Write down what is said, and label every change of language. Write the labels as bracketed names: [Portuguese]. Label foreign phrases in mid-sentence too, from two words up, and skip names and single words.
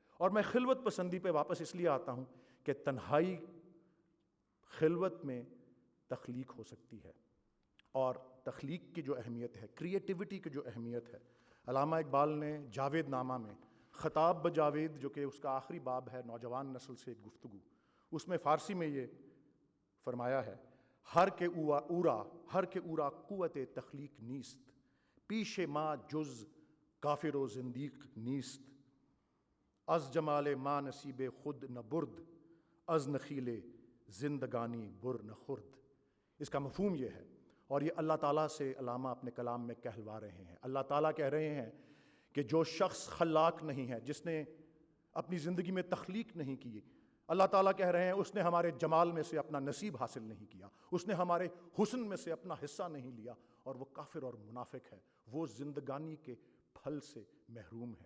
[Urdu] اور میں خلوت پسندی پہ واپس اس لیے آتا ہوں کہ تنہائی خلوت میں تخلیق ہو سکتی ہے، اور تخلیق کی جو اہمیت ہے، کریٹیوٹی کی جو اہمیت ہے، علامہ اقبال نے جاوید نامہ میں خطاب بجاوید، جو کہ اس کا آخری باب ہے، نوجوان نسل سے ایک گفتگو، اس میں فارسی میں یہ فرمایا ہے: [Persian] ہر کے اورا قوت تخلیق نیست، پیش ما جز کافر و زندیق نیست، از جمال ما نصیب خود نہ برد، از نخیل زندگانی بر نہ خورد. [Urdu] اس کا مفہوم یہ ہے، اور یہ اللہ تعالیٰ سے علامہ اپنے کلام میں کہلوا رہے ہیں. اللہ تعالیٰ کہہ رہے ہیں کہ جو شخص خلاق نہیں ہے، جس نے اپنی زندگی میں تخلیق نہیں کی، اللہ تعالیٰ کہہ رہے ہیں اس نے ہمارے جمال میں سے اپنا نصیب حاصل نہیں کیا، اس نے ہمارے حسن میں سے اپنا حصہ نہیں لیا، اور وہ کافر اور منافق ہے، وہ زندگانی کے پھل سے محروم ہے.